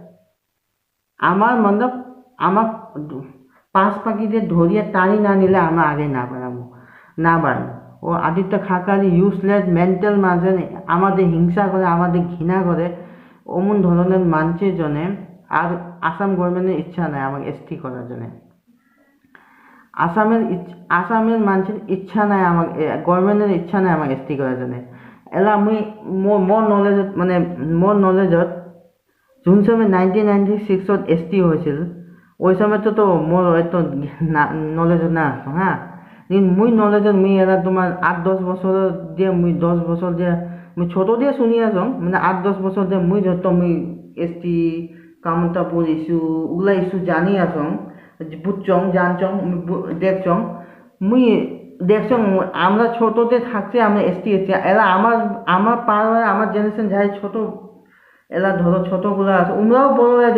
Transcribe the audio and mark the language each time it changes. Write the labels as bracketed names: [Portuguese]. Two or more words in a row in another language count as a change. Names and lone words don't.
[Rangpuri] আমার মতলব আমাক পাঁচ পাখিতে ধরিয়ে টানি না নিলে আমরা আগে না বাড়াবো ও আদিত্য খাকরালি [English] useless mental [Rangpuri] মাঝে আমাদের হিংসা করে আমাদের ঘৃণা করে অমন ধরনের মানুষের জন্য আর আসাম গভর্নমেন্টের ইচ্ছা নাই আমাকে এসটি করার জন্য আসামের মানুষের ইচ্ছা নাই আমাক গভর্নমেন্টের ইচ্ছা নাই আমাক এছ টি কৰাৰ কাৰণে এলা মই মোৰ নলেজত মানে মোৰ নলেজত যোন সময় 1996 এছ টি হৈছিল ওই সময়তো মোৰ হয়তো নলেজত না আছো হা কিন্তু মুই নলেজত মুই এলা তোমার 8-10 বছর দিয়ে মুই 10 বছর দিয়ে মুই ছোট দিয়ে শুনি আছো মানে 8-10 বছর দিয়ে মুই যত মুই এস টি কামতাপুর ইস্যু ওগুলা ইস্যু জানি আছো বুঝছং জানছং দেখছং মুই দেখছং আমরা ছোটতে থাকছে আমরা এস টি এলা আমার পার হয়ে আমার জেনারেশন যাই ছোট এলা ধরো ছোটগুলো আছে ওমরাও বড় হয়ে